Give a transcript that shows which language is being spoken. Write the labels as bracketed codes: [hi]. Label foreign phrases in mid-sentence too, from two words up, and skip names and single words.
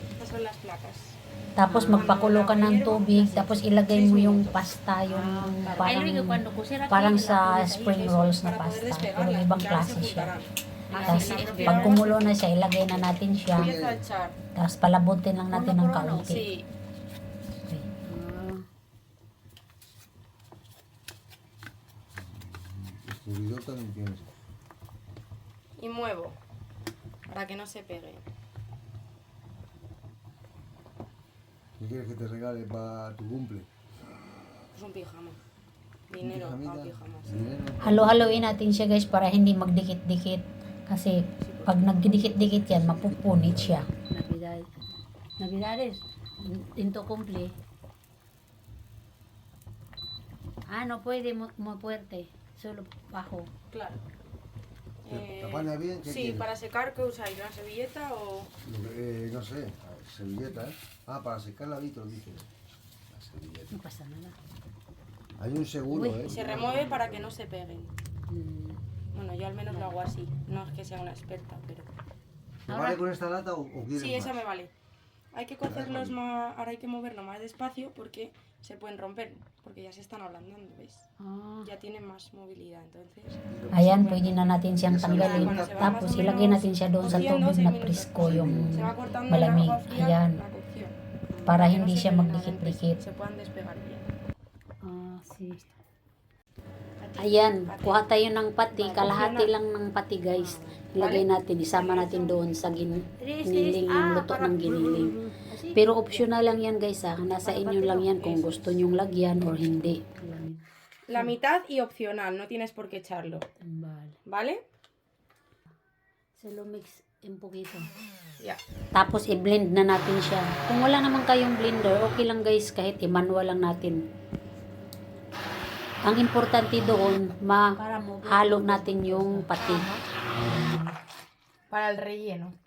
[tl] Tapos, magpakulo ka ng tubig. Tapos, ilagay mo yung pasta, yung parang sa [en] spring rolls [tl] na pasta. Pero ibang klase siya. Tapos, pag kumulo na siya, ilagay na natin siya. Tapos, palabutin lang natin ng kaunti. [es] Y muevo para que no se pegue. ¿Qué quieres que te regale para tu cumple? Pues un pijama. Dinero para pijama. Sí. [tl] Halo-haloin natin siya guys para hindi magdikit-dikit. Kasi pag nagdidikit-dikit yan, mapupunit siya. [es] Navidades, into cumple. No puede muy fuerte, solo bajo. Claro. ¿Tapana bien? ¿Qué sí, quieres? para secar, ¿qué usáis? ¿Una servilleta o...? No sé, servilleta, ¿eh? Para secar la vitro, dice. La servilleta. No pasa nada. Hay un seguro, Uy, ¿eh? Se remueve para que no se peguen. Bueno, yo al menos lo hago así. No es que sea una experta, pero... ¿Te vale con esta lata o quieres Sí, más? esa me vale. Hay que cocerlos más... Ahora hay que moverlo más despacio porque se pueden romper. Porque ya se están ablandando, ¿ves? Ya tienen más movilidad, entonces... [tl] Ayan, pwede na natin siyang tanggalin. Tapos ilagay natin siya doon sa tubig na presko, yung [es] se va cortando [tl] malamig. [es] el agua fría, [tl] Ayan, [es] la cocción. [tl] para [es] que [tl] hindi [es] no se [tl] siya [es] peguen, [tl] magdikit-dikit. [es] Se puedan despegar bien. Sí. [tl] Ayan, kuha tayo ng pati. Kalahati lang ng pati guys. Ilagay natin, isama natin doon sa giniling, yung luto ng giniling. Pero optional lang yan guys ha. Nasa inyo lang yan kung gusto nyong lagyan or hindi. [es] La mitad y opcional, no tienes por qué echarlo. ¿Vale? Se lo mix un poquito. Ya. [tl] Tapos i-blend na natin siya. Kung wala naman kayong blender, okay lang guys kahit i-manual lang natin. Ang importante doon, mahalo natin yung pati. [es] Para el relleno.